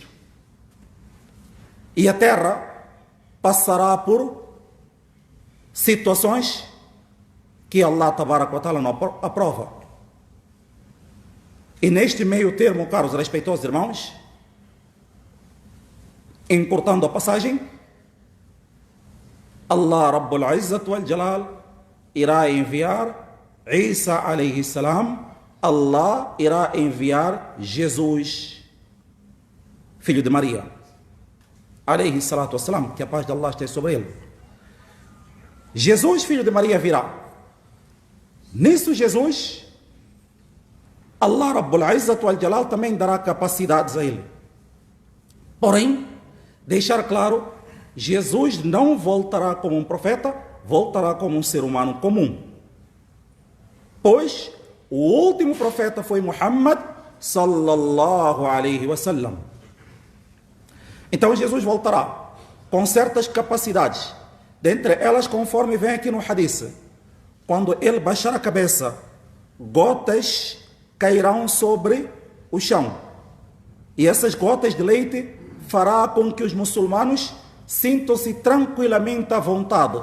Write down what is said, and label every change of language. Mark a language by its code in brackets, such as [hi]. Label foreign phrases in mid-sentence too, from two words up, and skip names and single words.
[pt] E a terra passará por situações que [ar] الله تبارك وتعالى [pt] não aprova. E neste meio termo, caros respeitosos irmãos, encurtando a passagem, [ar] الله رب العزة والجلال [pt] irá enviar [ar] عيسى عليه السلام. [pt] Allah irá enviar Jesus, filho de Maria, [ar] عليه الصلاة والسلام, [pt] que a paz de Allah esteja sobre ele. Jesus, filho de Maria, virá. Nisso Jesus, [ar] الله رب العزة والجلال [pt] também dará capacidades a ele. Porém, deixar claro, Jesus não voltará como um profeta, voltará como um ser humano comum. Pois o último profeta foi [ar] محمد صلى الله عليه وسلم. [pt] Então Jesus voltará com certas capacidades, dentre elas, conforme vem aqui no hadith, quando ele baixar a cabeça, gotas cairão sobre o chão, e essas gotas de leite fará com que os muçulmanos sintam-se tranquilamente à vontade.